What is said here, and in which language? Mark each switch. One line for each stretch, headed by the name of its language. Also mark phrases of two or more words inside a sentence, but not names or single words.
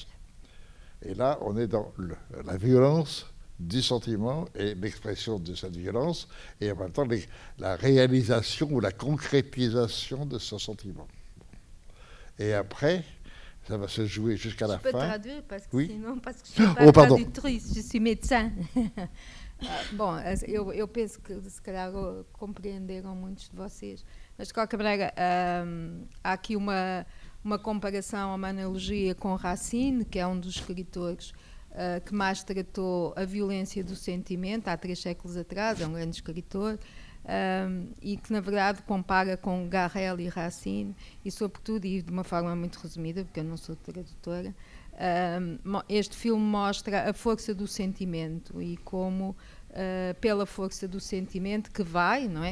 French: Et là, on est dans la violence du sentiment et l'expression de cette violence, et en même temps la réalisation ou la concrétisation de ce sentiment. Et après, ça va se jouer jusqu'à la fin. Je peux traduire parce que oui? Sinon, parce que je ne suis pas tradutrice, je suis médecin.
Portuguese: Bom, eu penso que se calhar compreenderam muitos de vocês, mas de qualquer maneira há aqui uma comparação, uma analogia com Racine, que é um dos escritores que mais tratou a violência do sentimento, há 3 séculos atrás, é um grande escritor, e que na verdade compara com Garrel e Racine, e sobretudo, e de uma forma muito resumida, porque eu não sou tradutora, este filme mostra a força do sentimento e como pela força do sentimento que vai, não é?